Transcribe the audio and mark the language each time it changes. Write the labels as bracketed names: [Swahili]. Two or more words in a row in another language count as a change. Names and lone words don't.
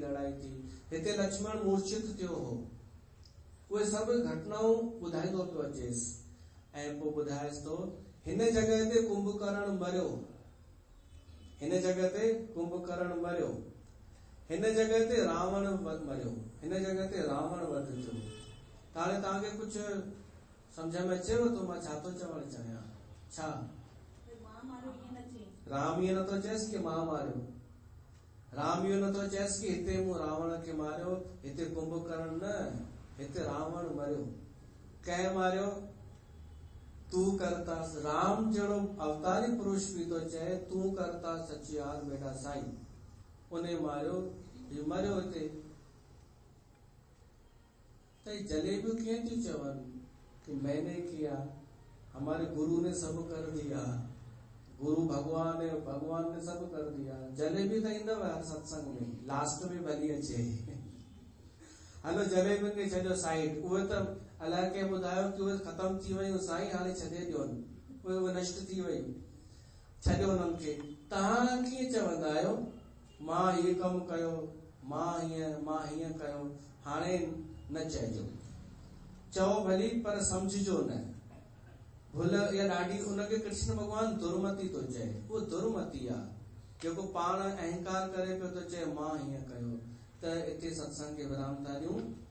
[Sindhi] लड़ाई थी हिते लक्ष्मण मूर्छित थियो हो उहे सभु घटनाऊं ॿुधाईंदो पियो अचेसि ऐं पोइ ॿुधाएसि थो हिन जॻह ते कुंभकर्ण मरियो हिन जॻह ते कुंभकर्ण मरियो हिन जॻह ते रावण मरियो हिन जॻह ते रावण वध थियो हाणे तव्हांखे कुझु सम्झ में अचेव थो मां छा थो चवणु चाहियां छा राम इहो नथो चएसि कि मां मारियो राम इहो नथो चएसि कि हिते मूं रावण खे मारियो हिते कुंभकर्ण न हिते रावण मरियो कंहिं मारियो तू करता राम जहिड़ो अवतारी पुरुष बि थो चए तू करता सचियार मेरा साईं उन्हें मारियो मरियो हिते तो जलेबियूं कीअं थी चवनि कि [Hindi] मैंने किया हमारे गुरु ने सब कर दिया गुरु भगवान ने सब कर दिया जलेबी [Sindhi] तो ईंदव हर सत्संग में लास्ट में भली अचे हलो जलेबियुनि खे छॾियो साइड उहे त अलाए कंहिं ॿुधायो कि उहे ख़तम थी वयूं साईं हाणे छॾे ॾियोनि उहे नष्ट थी वयूं छॾियो उन्हनि खे तव्हां कीअं चवंदा आहियो मां हीअ कमु कयो मां हीअं कयो हाणे न चइजो चओ भली पर समझिजो न भुल या ॾाढी, उनखे कृष्ण भगवान दुर्मति थो चए। उहो दुर्मति आहे जेको पाण अहंकार करे पियो थो चए मां हीअं कयो। त हिते सत्संग खे विराम था ॾियूं।